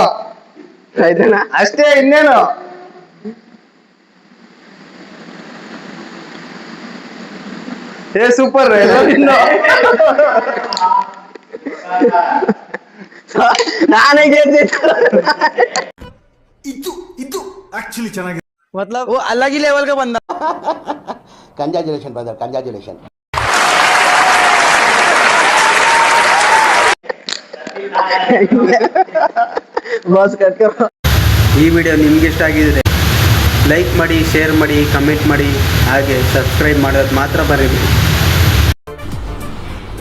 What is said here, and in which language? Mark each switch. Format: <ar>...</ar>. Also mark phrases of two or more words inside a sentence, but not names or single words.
<kn>ಆಯ್ತಣ್ಣ. ಅಷ್ಟೇ, ಇನ್ನೇನು. ಏ ಸೂಪರ್. ನಾನೇ ಗೆದ್ದಿದ್ದು.</kn> <hi>मतलब वो अलग ही लेवल का बंदा.</hi> <en>congratulation brother, congratulation.</en> <kn>ಬಾಸ್ ಕಟ್ಕಿರೋ. ಈ ವಿಡಿಯೋ ನಿಮ್ಗೆ ಇಷ್ಟ ಆಗಿದ್ರೆ ಲೈಕ್ ಮಾಡಿ, ಶೇರ್ ಮಾಡಿ, ಕಮೆಂಟ್ ಮಾಡಿ, ಹಾಗೆ ಸಬ್ಸ್ಕ್ರೈಬ್ ಮಾಡೋದು ಮಾತ್ರ ಬರೀರಿ</kn>